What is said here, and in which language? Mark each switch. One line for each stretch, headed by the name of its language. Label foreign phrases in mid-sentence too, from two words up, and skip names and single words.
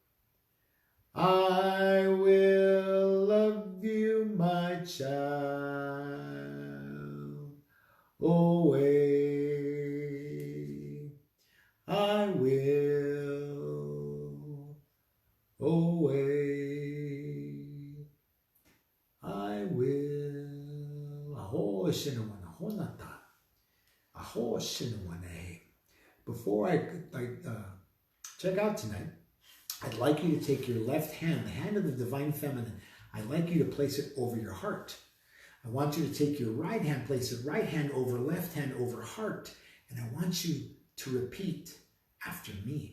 English: I will love you, my child, always. I will always. I will. Aho shinawana honata. Aho shinawana. Before I check out tonight, I'd like you to take your left hand, the hand of the Divine Feminine. I'd like you to place it over your heart. I want you to take your right hand, place it right hand over left hand over heart. And I want you to repeat after me.